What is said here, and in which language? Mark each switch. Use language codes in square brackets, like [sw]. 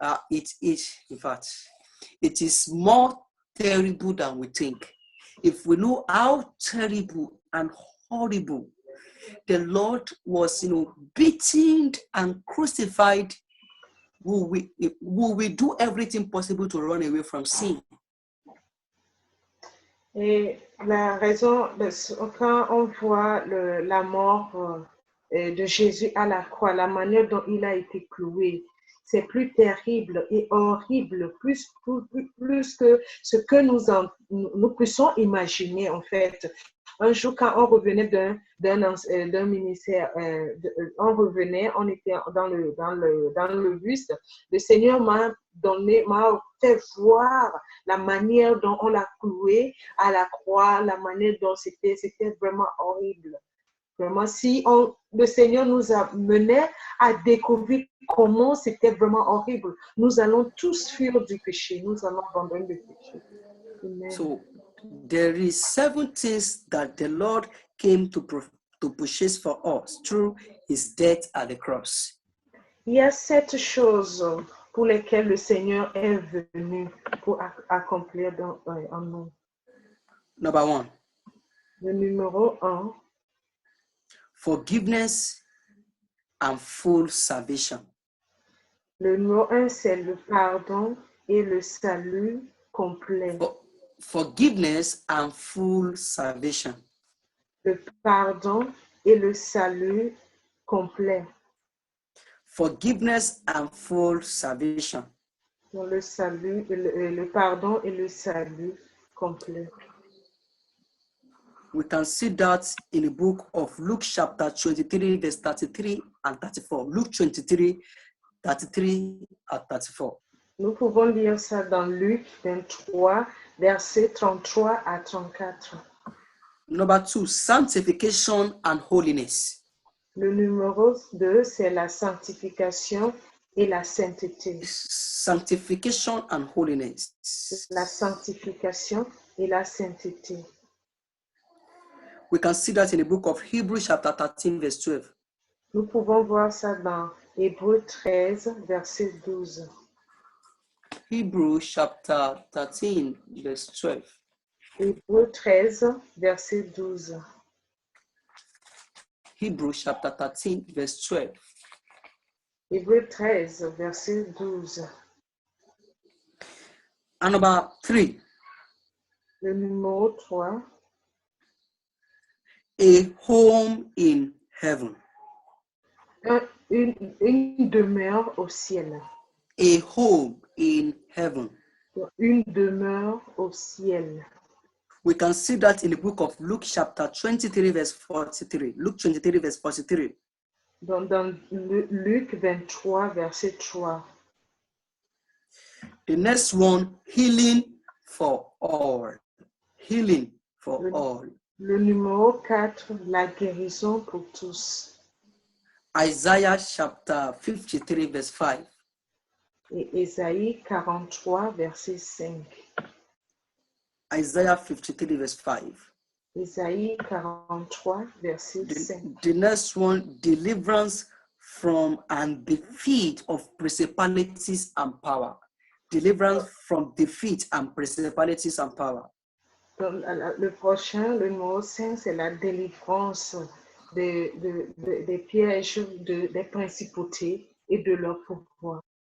[en] It is more terrible than we think. If we know how terrible and horrible the Lord was, beaten and crucified, will we do everything possible to run away from sin? [fr] Et la raison, quand on voit la mort de Jésus à la croix, la manière dont il a été cloué, c'est plus terrible et horrible, plus que ce que nous puissions imaginer en fait. Un jour, quand on revenait d'un ministère, on était dans le bus, le Seigneur m'a fait voir la manière dont on l'a cloué à la croix, la manière dont c'était vraiment horrible. Vraiment, le Seigneur nous a menés à découvrir comment c'était vraiment horrible. Nous allons tous fuir du péché. Nous allons abandonner le péché. Amen. [en] So, there is 7 things that the Lord came to purchase for us through his death at the cross. [fr] Il y a 7 choses pour lesquelles le Seigneur est venu pour accomplir en nous. [en] Number 1. [fr] Le numéro 1. [en] Forgiveness and full salvation. [fr] Le numéro 1, c'est le pardon et le salut complet. [en] Forgiveness and full salvation. [fr] Le pardon et le salut complet. [en] Forgiveness and full salvation. [fr] Le salut, le pardon et le salut complet. [en] We can see that in the book of Luke chapter 23, verse 33 and 34. Luke 23, 33 and 34. [fr] Nous pouvons lire ça dans Luc 23, versets 33 à 34. [en] Number 2, sanctification and holiness. [fr] Le numéro 2, c'est la sanctification et la sainteté. [en] Sanctification and holiness. [fr] La sanctification et la sainteté. [en] We can see that in the book of Hebrews chapter 13, verse 12. [fr] Nous pouvons voir ça dans Hébreux 13, verset 12. [en] Hebrews chapter 13, verse 12. [fr] Hébreux 13, verset 12. [en] Hebrews chapter 13, verse 12. [fr] Hébreux 13, verset 12. [en] And number 3. [fr] Le numéro 3. [en] A home in heaven. [fr] Une demeure au ciel. [en] A home in heaven. [fr] Une demeure au ciel. [en] We can see that in the book of Luke chapter 23, verse 43. Luke 23, verse 43. [fr] Dans Luc 23, verset 3. [en] The next one, healing for all. Healing for all. [fr] Le numéro 4, la guérison pour tous. [en] Isaiah chapter 53, verse 5. [fr] Et Ésaïe 43, verset 5. [en] Isaiah 53, verse 5. [fr] Ésaïe 43, verset 5. [en] The next one, deliverance from and defeat of principalities and power. Deliverance from defeat and principalities and power. [fr] Donc, le prochain, le numéro 5, c'est la délivrance des pièges des principautés et de leur pouvoir.